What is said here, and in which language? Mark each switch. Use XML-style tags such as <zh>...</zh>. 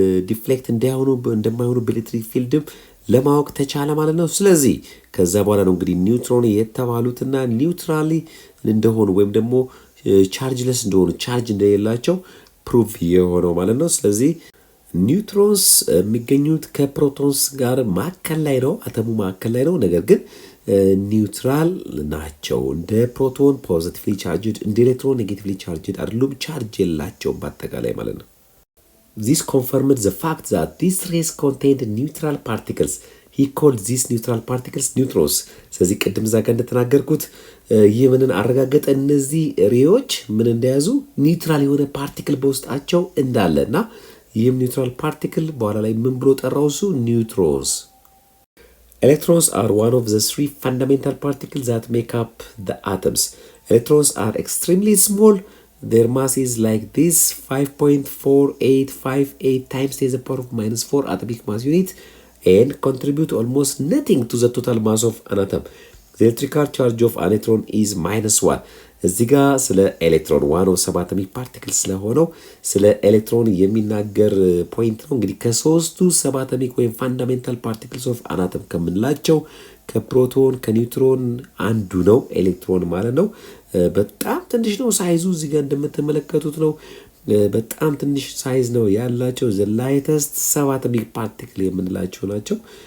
<am>ዲፍሌክት እንደማይሆኑ በኤሌክትሪክ ፊልድም ለማወቅ ተቻለ ማለት ነው። ስለዚህ ከዛ በኋላ ነው እንግዲህ ኒውትሮን የተባሉትና ኒውትራሊ እንደሆኑ ወይም ደግሞ ቻርጅለስ እንደሆኑ ቻርጅ እንደሌላቸው ፕሩቭ የሆነው ማለት ነው። ስለዚህ ኒውትሮንስ የሚገኙት ከፕሮቶንስ ጋር ማዕከል ላይ ነው፣ አተሙ ማዕከል ላይ ነው። ነገር ግን ኒውትራል ናቸው። እንደ ፕሮቶን ፖዚቲቭሊ ቻርጅድ፣ እንደ ኤሌክትሮን ኔጌቲቭሊ ቻርጅድ አይደሉም። ቻርጅ የላቸውም በአጠቃላይ ማለት ነው።</am> <en>This confirmed the fact that these rays contained neutral particles. He called these neutral particles neutrons.</en> <am>ስለዚህ ቅድም እዛ ጋር እንደተናገርኩት ይህ ምንን አረጋገጠ? እነዚህ ሬዎች ምን እንደያዙ ኒውትራል የሆነ ፓርቲክል በውስጣቸው እንዳለና ይህም ኒውትራል ፓርቲክል በኋላ ላይ ምን ብሎ ጠራው?</am> <en>እሱ ኒውትሮንስ። Electrons are one of the three fundamental particles that make up the atoms. Electrons are extremely small their mass is like this 5.4858 times 10 to the power of minus 4 atomic mass unit and contribute almost nothing to the total mass of an atom. The electrical charge of an electron is minus 1.</en> <am>እዚህ ጋር ስለ ኤሌክትሮን ዋን ኦፍ ሰባቶሚክ ፓርቲክል ስለሆነው ስለ ኤሌክትሮን የሚናገር ፖይንት ነው። እንግዲህ ከሶስቱ ሰባቶሚክ ወይም ፋንዳሜንታል ፓርቲክልስ ኦፍ አናተም ከምንላቸው ከፕሮቶን ከኒውትሮን አንዱ ነው ኤሌክትሮን ማለት ነው። በጣም ትንሽ ነው ሳይዙ፣ እዚህ ጋር እንደምትመለከቱት ነው። በጣም ትንሽ ሳይዝ ነው ያላቸው። ዘ ላይተስት ሰባቶሚክ ፓርቲክል የምንላቸው ናቸው።</am>